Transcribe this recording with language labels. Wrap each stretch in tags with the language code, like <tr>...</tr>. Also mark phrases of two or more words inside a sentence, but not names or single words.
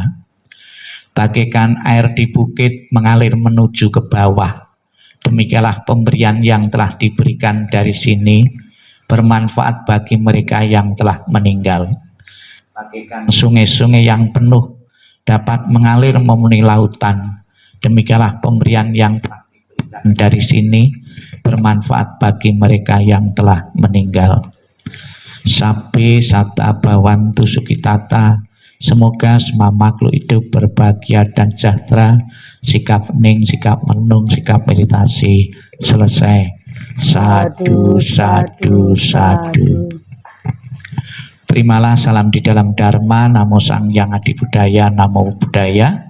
<id>Bagaikan air di bukit mengalir menuju ke bawah, demikianlah pemberian yang telah diberikan dari sini bermanfaat bagi mereka yang telah meninggal. Bagaikan sungai-sungai yang penuh dapat mengalir memenuhi lautan, demikianlah pemberian yang telah diberikan dari sini bermanfaat bagi mereka yang telah meninggal.</id> <pi>Sabbe sata bhavantu sukhitata.</pi> <id>Semoga semua makhluk hidup berbahagia dan sejahtera. Sikap hening, sikap menung, sikap meditasi selesai.</id> <pi>Sadu, sadu, sadu.</pi> <id>Terimalah salam di dalam Dharma.</id> <pi>Namo Sang Hyang Adi Budaya, Namo Buddhaya.</pi>